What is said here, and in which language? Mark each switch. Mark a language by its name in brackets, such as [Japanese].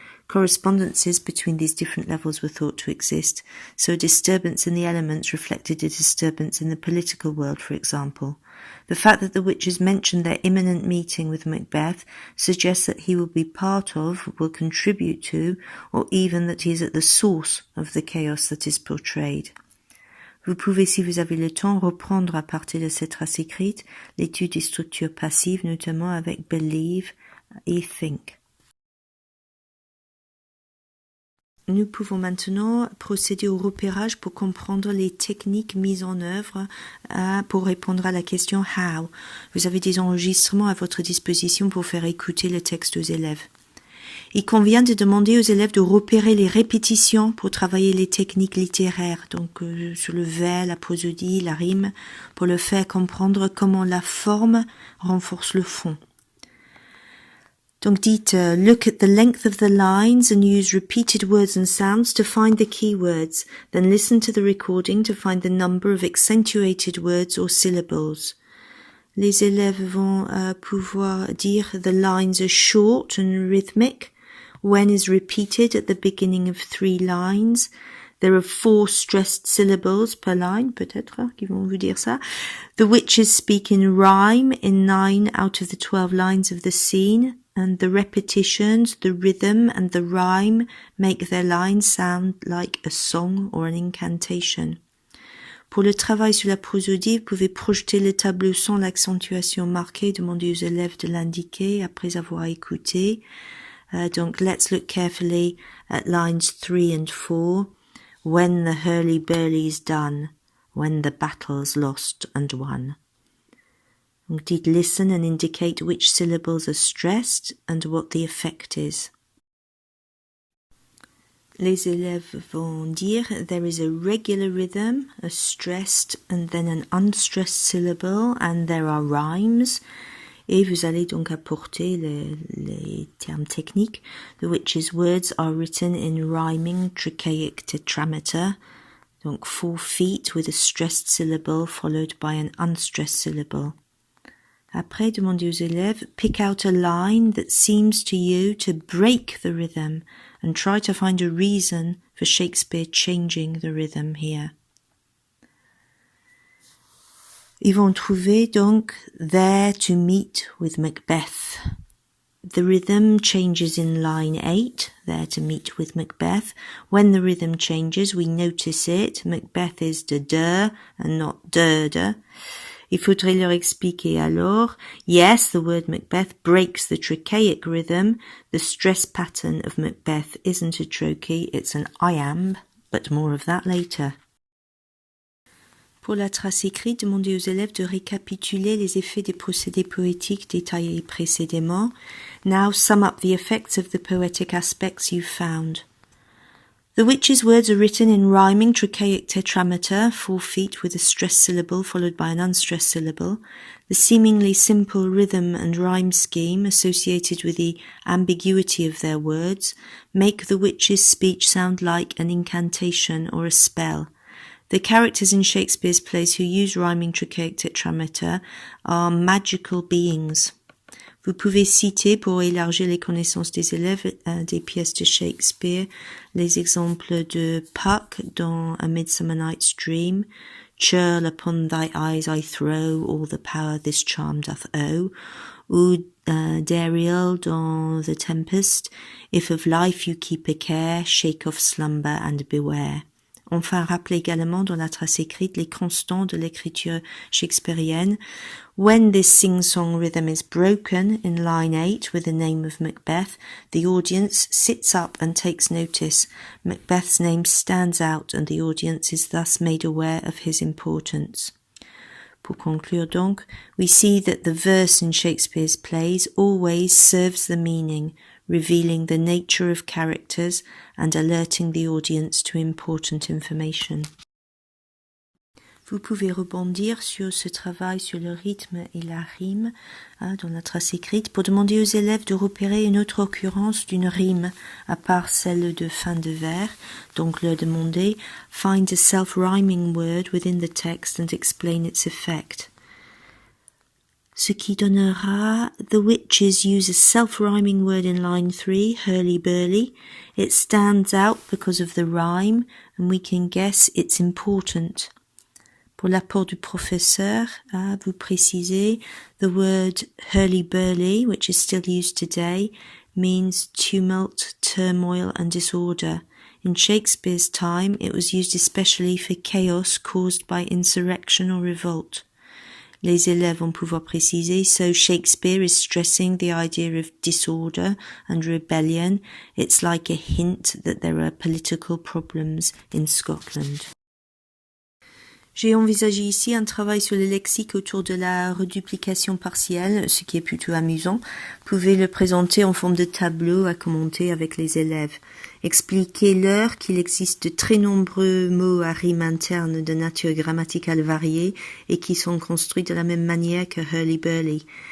[English] Correspondences between these different levels were thought to exist, so a disturbance in the elements reflected a disturbance in the political world, for example. The fact that the witches mentioned their imminent meeting with Macbeth suggests that he will be part of, will contribute to, or even that he is at the source of the chaos that is portrayed. [French] Vous pouvez, si vous avez le temps, reprendre à partir de cette trace écrite l'étude des structures passives, notamment avec believe et think. Nous pouvons maintenant procéder au repérage pour comprendre les techniques mises en œuvre pour répondre à la question « how ». Vous avez des enregistrements à votre disposition pour faire écouter le texte aux élèves. Il convient de demander aux élèves de repérer les répétitions pour travailler les techniques littéraires, donc sur le vers, la prosodie, la rime, pour le faire comprendre comment la forme renforce le fond. Donc dites, [English] look at the length of the lines and use repeated words and sounds to find the key words. Then listen to the recording to find the number of accentuated words or syllables. [French] Les élèves vont pouvoir dire [English] the lines are short and rhythmic. When is repeated at the beginning of 3 lines. There are 4 stressed syllables per line, [French] peut-être, qui vont vous dire ça. [English] The witches speak in rhyme in 9 out of the 12 lines of the scene. and the repetitions, the rhythm and the rhyme make their lines sound like a song or an incantation. [French] Pour le travail sur la prosodie, vous pouvez projeter le tableau sans l'accentuation marquée, demandez aux élèves de l'indiquer après avoir écouté. [English] Donc, let's look carefully at lines 3 and 4. When the hurly-burly's done, when the battle's lost and won. [French] Donc, dites [English] listen and indicate which syllables are stressed and what the effect is. [French] Les élèves vont dire [English] there is a regular rhythm, a stressed and then an unstressed syllable, and there are rhymes. [French] Et vous allez donc apporter les termes techniques. [English] The witches' words are written in rhyming trochaic tetrameter, donc 4 feet with a stressed syllable followed by an unstressed syllable. [French] Après, demandez aux élèves, [English] pick out a line that seems to you to break the rhythm and try to find a reason for Shakespeare changing the rhythm here. [French] Ils vont trouver donc [English] there to meet with Macbeth. The rhythm changes in line 8, there to meet with Macbeth. When the rhythm changes, we notice it. Macbeth is de and not de. [French] Il faudrait leur expliquer alors, [English] yes, the word Macbeth breaks the trochaic rhythm. The stress pattern of Macbeth isn't a trochee, it's an iamb, but more of that later. [French] Pour la trace écrite, demandez aux élèves de récapituler les effets des procédés poétiques détaillés précédemment. [English] Now sum up the effects of the poetic aspects you've found. The witches' words are written in rhyming trochaic tetrameter, 4 feet with a stressed syllable followed by an unstressed syllable. The seemingly simple rhythm and rhyme scheme associated with the ambiguity of their words make the witches' speech sound like an incantation or a spell. The characters in Shakespeare's plays who use rhyming trochaic tetrameter are magical beings. [French] Vous pouvez citer, pour élargir les connaissances des élèves des pièces de Shakespeare, les exemples de Puck dans A Midsummer Night's Dream, [English] Churl upon thy eyes I throw all the power this charm doth owe, [French] ou Dariel dans The Tempest, [English] if of life you keep a care, shake off slumber and beware. [French] Enfin, rappelez également dans la trace écrite les constants de l'écriture shakespearienne. [English] When this sing-song rhythm is broken in line 8 with the name of Macbeth, the audience sits up and takes notice. Macbeth's name stands out and the audience is thus made aware of his importance. [French] Pour conclure donc, [English] we see that the verse in Shakespeare's plays always serves the meaning, revealing the nature of characters and alerting the audience to important information. [French] Vous pouvez rebondir sur ce travail sur le rythme et la rime dans la trace écrite pour demander aux élèves de repérer une autre occurrence d'une rime à part celle de fin de vers. Donc leur demander [English] « Find a self-rhyming word within the text and explain its effect ». [French] Ce qui donnera [English] « The witches use a self-rhyming word in line 3, hurly-burly. It stands out because of the rhyme and we can guess it's important ». [French] Pour l'apport du professeur, vous précisez, [English] the word hurly-burly, which is still used today, means tumult, turmoil and disorder. In Shakespeare's time, it was used especially for chaos caused by insurrection or revolt. [French] Les élèves vont pouvoir préciser, [English] so Shakespeare is stressing the idea of disorder and rebellion. It's like a hint that there are political problems in Scotland. [French] J'ai envisagé ici un travail sur le lexique autour de la reduplication partielle, ce qui est plutôt amusant. Vous pouvez le présenter en forme de tableau à commenter avec les élèves. Expliquez-leur qu'il existe de très nombreux mots à rime interne de nature grammaticale variée et qui sont construits de la même manière que hurly-burly.